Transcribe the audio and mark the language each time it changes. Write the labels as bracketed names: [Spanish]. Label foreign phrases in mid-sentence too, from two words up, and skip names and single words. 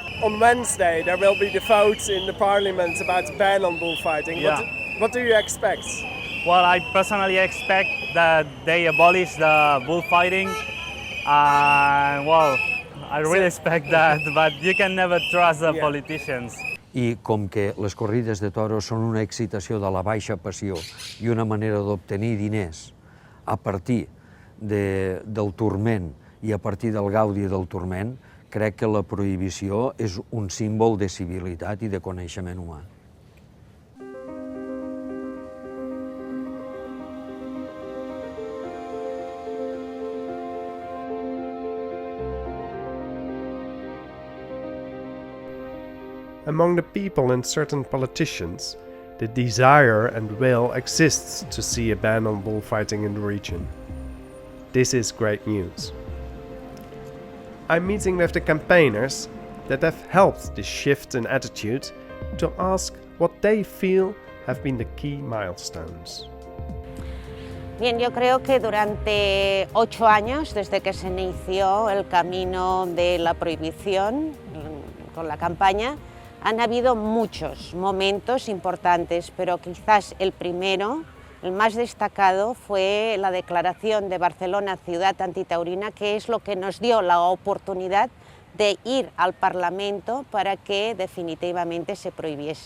[English] On Wednesday there will be the vote in the parliament about the ban on bullfighting. Yeah. What do you expect? Well, I personally expect that they abolish the bullfighting. I really expect that, but you can never trust the politicians. [Catalan] I com que les corrides de toros són una excitació de la baixa passió i una manera d'obtenir diners a partir del turment i a partir del gaudi del turment, crec que la prohibició és un símbol de civilitat i de coneixement humà. [English] Among the people and certain politicians, the desire and will exists to see a ban on bullfighting in the region. This is great news. I'm meeting with the campaigners that have helped this shift in attitude to ask what they feel have been the key milestones. [Spanish] Bien, yo creo que durante 8 años, desde que se inició el camino de la prohibición con la campaña, han habido muchos momentos importantes, pero quizás el primero, el más destacado, fue la declaración de Barcelona ciudad antitaurina, que es lo que nos dio la oportunidad de ir al Parlamento para que definitivamente se prohibiese.